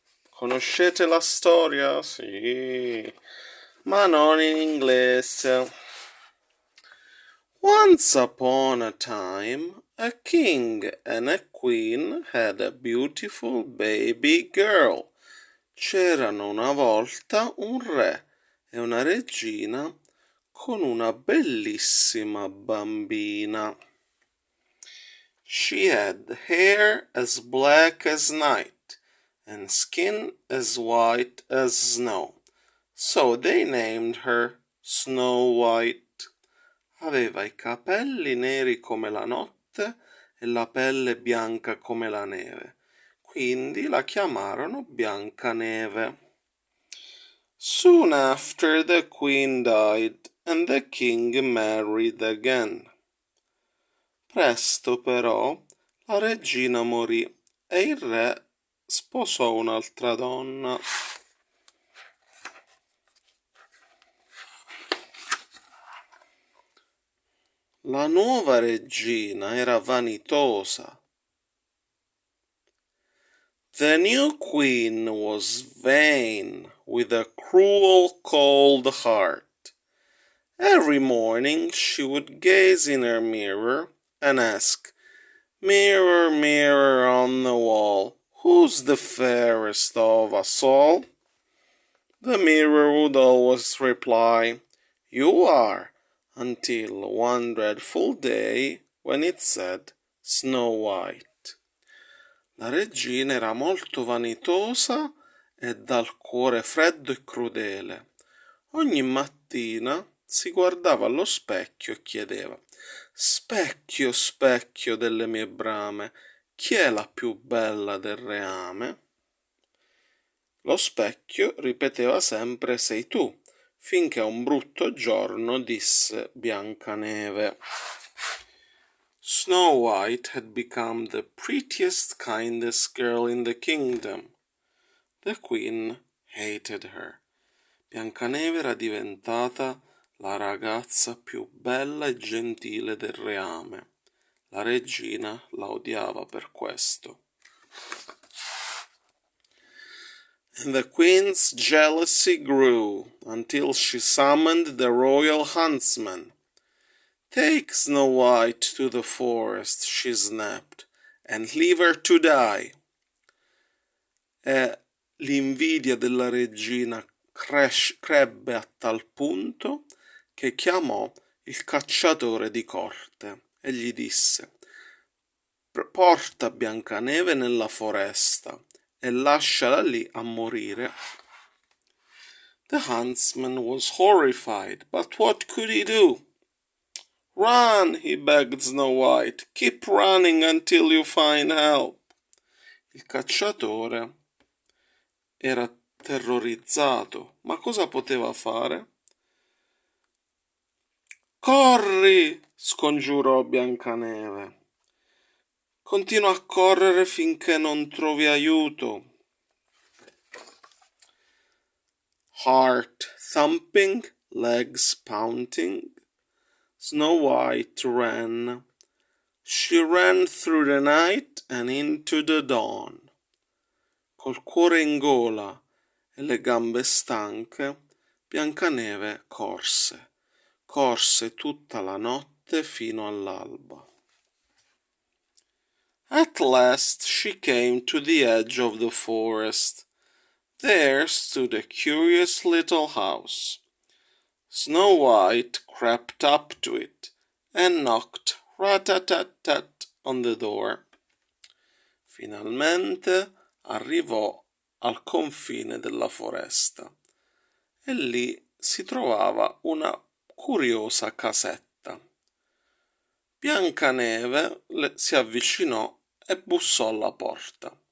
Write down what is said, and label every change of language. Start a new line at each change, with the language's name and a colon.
Italian: Conoscete la storia? Sì, ma non in inglese.
English: Once upon a time, a king and a queen had a beautiful baby girl.
Italian: C'erano una volta un re e una regina con una bellissima bambina.
English: She had hair as black as night and skin as white as snow, so they named her Snow White.
Italian: Aveva i capelli neri come la notte e la pelle bianca come la neve, quindi la chiamarono Biancaneve.
English: Soon after the queen died and the king married again.
Italian: Presto però la regina morì e il re sposò un'altra donna. La nuova regina era vanitosa.
English: The new queen was vain, with a cruel, cold heart. Every morning she would gaze in her mirror and ask, "Mirror, mirror on the wall, who's the fairest of us all?" The mirror would always reply, "You are," until one dreadful day when it said, "Snow White."
Italian: La regina era molto vanitosa e dal cuore freddo e crudele. Ogni mattina si guardava allo specchio e chiedeva: "Specchio, specchio delle mie brame, chi è la più bella del reame?" Lo specchio ripeteva sempre "sei tu", finché un brutto giorno disse Biancaneve.
English: Snow White had become the prettiest, kindest girl in the kingdom. The queen hated her.
Italian: Biancaneve era diventata la ragazza più bella e gentile del reame. La regina la odiava per questo.
English: And the queen's jealousy grew until she summoned the royal huntsman. "Take Snow White to the forest," she snapped, "and leave her to die."
Italian: E l'invidia della regina crebbe a tal punto che chiamò il cacciatore di corte e gli disse: "Porta Biancaneve nella foresta e lasciala lì a morire."
English: The huntsman was horrified, but what could he do? "Run," he begged Snow White. "Keep running until you find help."
Italian: Il cacciatore era terrorizzato, ma cosa poteva fare? "Corri!" scongiurò Biancaneve. "Continua a correre finché non trovi aiuto."
English: Heart thumping, legs pounding, Snow White ran. She ran through the night and into the dawn.
Italian: Col cuore in gola e le gambe stanche, Biancaneve corse tutta la notte fino all'alba.
English: At last she came to the edge of the forest. There stood a curious little house. Snow White crept up to it and knocked rat-tat-tat-tat on the door.
Italian: Finalmente arrivò al confine della foresta e lì si trovava una curiosa casetta. Biancaneve si avvicinò e bussò alla porta.